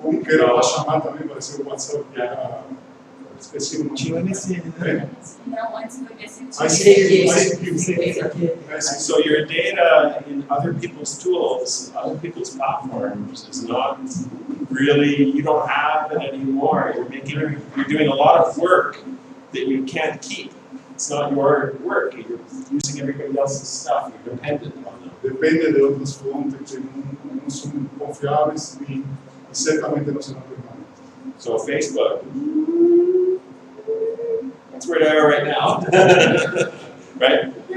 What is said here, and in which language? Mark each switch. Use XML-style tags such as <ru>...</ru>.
<pt>Que era para chamar também, parecia o WhatsApp, que era, esqueci o nome. Tinha o MSN, né? Não, antes do MSN. ICQ.</pt> <en>So your data in other people's tools, other people's platforms is not really, you don't have it anymore. You're doing a lot of work that you can't keep. It's not your work. You're using everybody else's stuff. You're dependent on them.</en> <pt>Depende de outras fontes que não são confiáveis e certamente não serão permanentes.</pt> <en>So Facebook, that's where they are right now, right?</en>